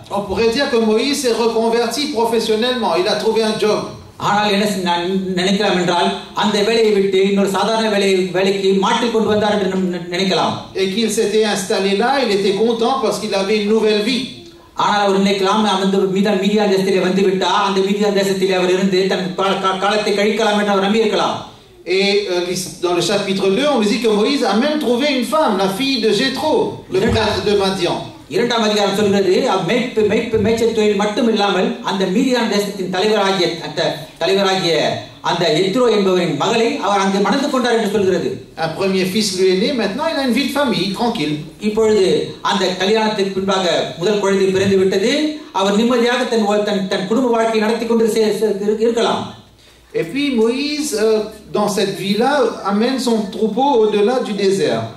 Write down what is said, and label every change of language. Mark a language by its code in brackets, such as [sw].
[fr] On pourrait dire que Moïse s'est reconverti professionnellement, il a trouvé un job. [ta] ஆனால் என்ன நினைக்கலாம் என்றால் அந்த வேலையை விட்டு இன்னொரு சாதாரண வேலைக்கு மாற்றிக் கொண்டு வந்தார் என்று நினைக்கலாம். [fr] Et qu'il s'était installé là, il était content parce qu'il avait une nouvelle vie. [ta] ஆனால் அவர் நினைக்கலாம் அந்த மீதியான தேசத்திலே வந்து விட்டா அந்த மீதியான தேசத்திலே அவர் இருந்து தன் காலத்தை கழிக்கலாம் என்று அவர் நம்பியிருக்கலாம். [fr] Et dans le chapitre 2, on nous dit que Moïse a même trouvé une femme, la fille de Jéthro, le prêtre de Madian. [ta] இரண்டாம் அதிகாரம் சொல்கிறது மேய்ச்சல் தொழில் மட்டும் இல்லாமல் அந்த மீதியான தேசத்தின் தலைவராகிய அந்த எத்ரோ என்பவரின் மகளை அவர் அங்கு மணந்து கொண்டார் என்று சொல்கிறது. [fr] Un premier fils lui est né, maintenant il a une vie de famille tranquille. [ta] இப்பொழுது அந்த கல்யாணத்துக்கு பின்பாக முதல் குழந்தை பிறந்து விட்டது. அவர் நிம்மதியாக தன் குடும்ப வாழ்க்கையை நடத்தி கொண்டு இருக்கலாம். [fr] Et puis Moïse, dans cette vie-là, amène son troupeau au-delà du désert.